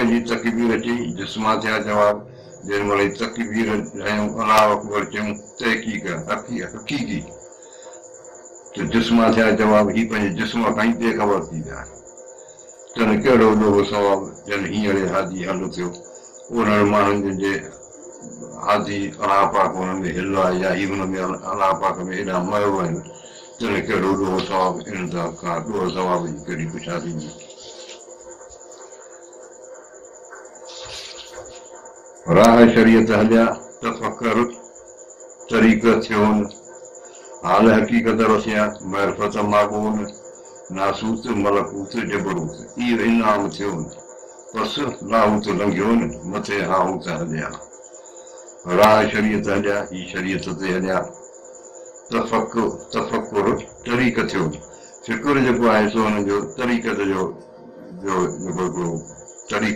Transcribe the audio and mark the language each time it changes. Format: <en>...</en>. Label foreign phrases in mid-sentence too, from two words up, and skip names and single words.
<sd>जी तकबीर चई जिस्मां थिया जवाब जेॾी महिल तकबीर हयूं</sd> <ar>الله أكبر</ar> <sd>चयूं तहक़ीक़ हक़ीक़ी त जिस्मां थिया जवाब ही पंहिंजे जिस्म खां ई बेख़बर थी विया तन कहिड़ो ॾोहो सवाबु जन हींअरे हादी हल थियो उन्हनि माण्हुनि जे हादी अलाह पाक हुन में हिल आहे या ही हुन में अलाह पाक में हेॾा मयो आहिनि तन कहिड़ो ॾोहो सवाबु इन खां ॾोह सवाब जी कहिड़ी पुछा थींदी राह शरीयत हलिया तफ़क्कर तरीक़ थियो हाल हक़ीक़त रसिया महरफ़त मागोन नासूत मलकूत जबरूत इहो इनाम थियो बस लाहूत लंघियो मथे हाहूत हलिया राह शरीयत हलिया ही शरीयत ते हलिया तफ़क्कुर तरीक़ थियो फिक्र जेको आहे सो हुन जो तरीक़त जो जेको तरीक़ो</sd>